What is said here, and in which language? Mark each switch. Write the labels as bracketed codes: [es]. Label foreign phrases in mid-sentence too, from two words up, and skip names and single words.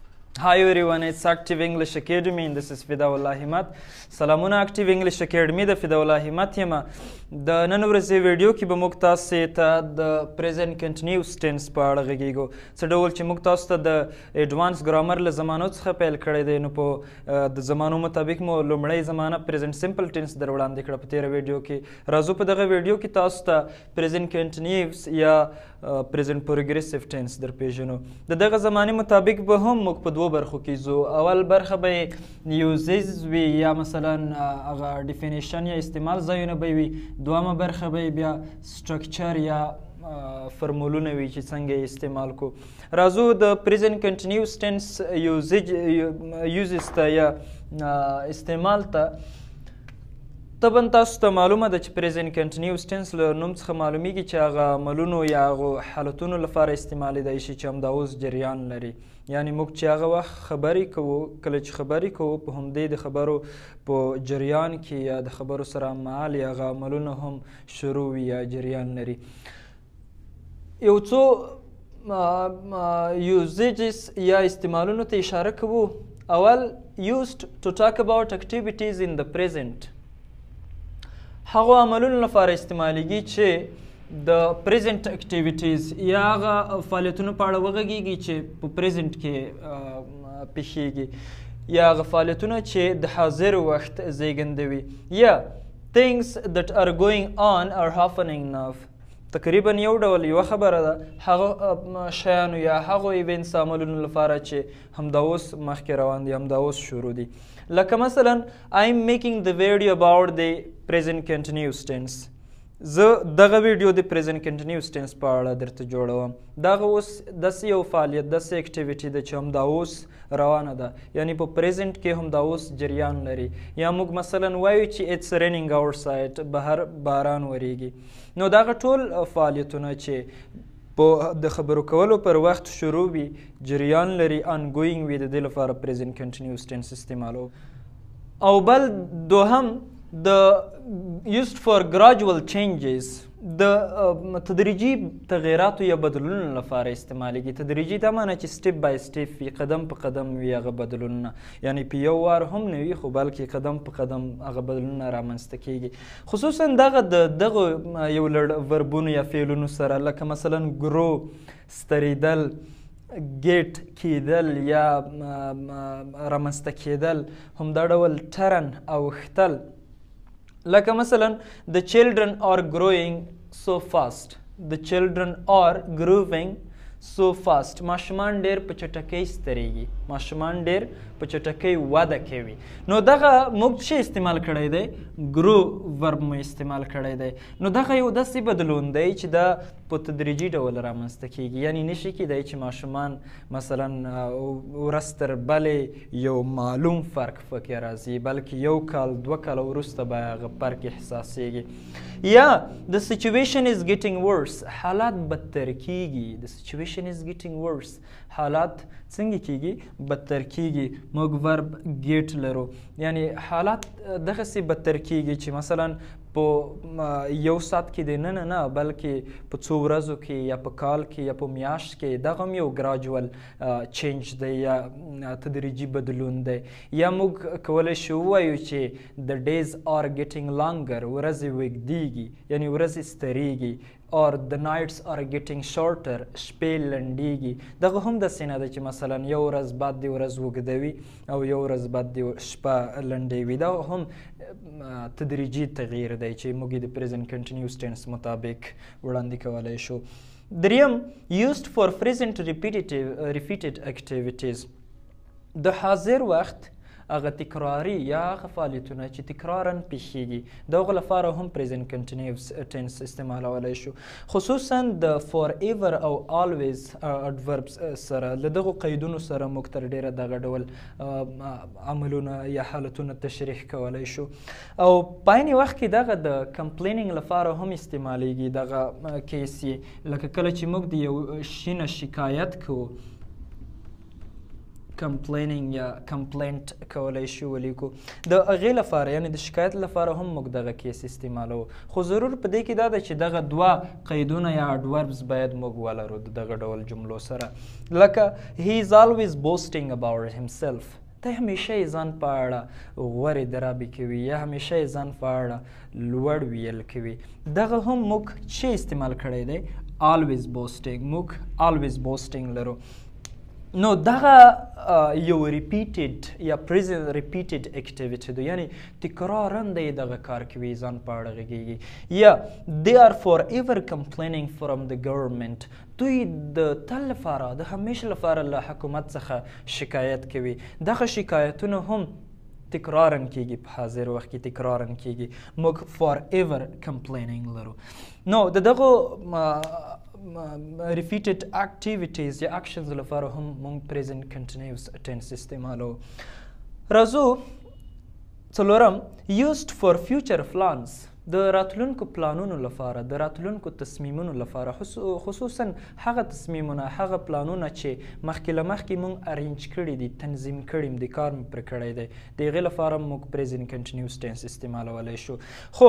[en] Hi everyone, it's Active English Academy and this is Fidaullah Himat. [ps] سلامونه Active English Academy د فداءالله همت یم. د نن ورځې ویډیو کې به موږ تاسو ته د [en] present continuous tense [ps] په اړه غږیږو. څه ډول چې موږ تاسو ته د ایډوانس ګرامر له زمانو څخه پیل کړی دی، نو په د زمانو مطابق مو لومړی زمانه [en] present simple tense [ps] در وړاندې کړه په تېره ویډیو کې. راځو په دغه ویډیو کې تاسو ته [en] present continuous [ps] یا [en] present progressive tense [ps] در پیژنو. د دغه زمانې مطابق به هم موږ په دوو برخو کې ځو. اول برخه به یوزز وي یا مثلا هغه ډیفینیشن یا استعمال ځایونه به وي. دویمه برخه به بیا سټرکچر یا فرمولونه وي چې څنګه یې استعمال کو. راځو د [en] present continuous tense [ps] یوزز ته یا استعمال ته. طبعا تاسو ته معلومه ده چې [en] present continuous tense [ps] له نوم څخه معلومیږي چې هغه عملونو یا هغه حالتونو لپاره استعمالیدای شي چې همدا اوس جریان لري. یعنی موږ چې هغه وخت خبرې کوو، کله چې خبرې کوو په همدې د خبرو په جریان کې یا د خبرو سره هممهال یا هغه عملونه هم شروع وي یا جریان لري. یو څو یوزیجز یا استعمالونو ته اشاره کوو. [en] اول used to talk about activities in the present. [ps] هغه عملونو لپاره استعمالیږي چې د [en] present activities [ps] یا هغه فعالیتونو په اړه وغږیږي چې په present کې پیښیږي یا هغه فعالیتونه چې د حاضر وخت زیږنده وي یا [en] things that are going on or happening now. [ps] تقریبا یو ډول یوه خبره ده هغه شیانو یا هغو ایونټس عملونو لپاره چې همدا اوس مخکې روان دي، همدا اوس شروع دي. لکه مثلا [en] I'm making the video about the present continuous tense. [ps] زه دغه ویډیو د [en] present continuous tense [ps] په اړه درته جوړوم. دغه اوس داسې یو فعالیت، داسې اکټیویټي ده چې همدا اوس روانه ده، یعنی په present کې همدا اوس جریان لري. یا موږ مثلا وایو چې [en] it's raining outside، [ps] بهر باران وریږي. نو دغه ټول فعالیتونه چې په د خبرو کولو پر وخت شروع وي، جریان لري، ongoing وي، د دې لپاره [en] present continuous tense [ps] استعمالو. او بل دوهم د [en] used for gradual changes، [ps] د تدریجي تغییراتو یا بدلونونو لپاره استعمالیږي. تدریجي دا معنی چې [en] step by step [ps] وي، قدم په قدم وي هغه بدلونونه، یعنی په یو وار هم نه وي خو بلکې قدم په قدم هغه بدلونونه رامنځته کیږي. خصوصا دغه دغه یو لړ وربونو یا فعلونو سره، لکه مثلا ګرو ستریدل، ګیټ کیدل یا رامنځته کیدل، همدا ډول ټرن او ختل. لکه مثلا [en] the children are growing so fast. The children are growing so fast. [ps] ماشومان ډیر په چټکۍ ستریږي، ماشومان ډیر په چټکۍ وده کوي. نو دغه موږ چې استعمال کړی دی [en] grow verb [ps] مو استعمال کړی دی. نو دغه یو داسې بدلون دی چې دا په تدریجي ډول رامنځته کیږي. یعنی نشي کیدای چې ماشومان مثلا ورځ تر بلې یو معلوم فرق پکې راځي، بلکې یو کال دوه کاله وروسته به هغه فرق احساسیږي. [en] یا the situation is getting worse، [ps] حالات بدتر کیږي. [en] the situation is getting worse، [ps] حالات څنګه کیږي؟ بدتر کیږي. موږ [en] verb get [ps] لرو، یعنی حالات دغسې بدتر کیږي چې مثلا په یو ساعت کې دی نه بلکې په څو ورځو کې یا په کال کې یا په میاشت کې. دغه هم یو [en] gradual change [ps] دی یا تدریجي بدلون دی. یا موږ کولی شو ووایو چې [en] the days are getting longer، [ps] ورځې اوږدیږي یعنی ورځې ستریږي. [en] or the nights are getting shorter، [ps] شپې لنډیږي. دغه هم داسې نه ده چې مثلا یو ورځ بعد دې ورځ اوږده وي او یو ورځ بعد دې شپه لنډې وي. دا هم تدریجي تغییر دی چې موږ د [en] present continuous tense [ps] مطابق وړاندې کولی شو. [en] دریم used for present repeated activities. [ps] د حاضر وخت هغه تکراري یا هغه فعالیتونه چې تکرارا پیښیږي، د هغو لپاره هم [en] present continuous tense [ps] استعمالولی شو. خصوصا د forever او [en] always adverbs [ps] سره، له دغو قیدونو سره موږ تر ډیره دغه ډول عملونه یا حالتونه تشریح کولی شو. او په عین وخت کې دغه د complaining لپاره هم استعمالیږي. دغه کیس یې لکه کله چې موږ د یو شي نه شکایت کوو، کمپلینینګ یا کمپلینټ کولی شو ولیکو د هغې لپاره یعنې د شکایت لپاره هم موږ دغه کیس استعمالوو خو ضرور په دې کې دا ده چې دغه دوه قیدونه یا اډوربز باید موږ ولرو د دغه ډول جملو سره لکه [en] he is always boasting about himself [ps] ته همیشه یې ځان په اړه غورې درابې کوي یا همیشه یې ځان په اړه لوړ ویل کوي دغه هم موږ چې استعمال کړی دی [en] always boasting [ps] موږ [en] always boasting [ps] لرو نو دغه یو ریپیټډ یا [en] present repeated activity [ps] ده یعنی تکرارا دی دغه کار کوي ځان په اړه غږیږي یا [en] they are forever complaining from the government [ps] دوی د تل لپاره د همیشه لپاره له حکومت څخه شکایت کوي دغه شکایتونه هم تکرارا کیږي په حاضر وخت کې تکرارا کیږي موږ [en] forever complaining [ps] لرو نو دغه [en] repeated activities [ps] یا actions لپاره هم موږ [en] present continuous tense [ps] استعمالو راځو څلورم [en] used for future plans [ps] د راتلونکو پلانونو لپاره د راتلونکو تصمیمونو لپاره خصوصا هغه تصمیمونه هغه پلانونه چې مخکې له مخکې موږ ارینج کړي دي تنظیم کړي د کار مې پرې کړی دی د هغې لپاره موږ [en] present continuous tense [ps] استعمالولی شو خو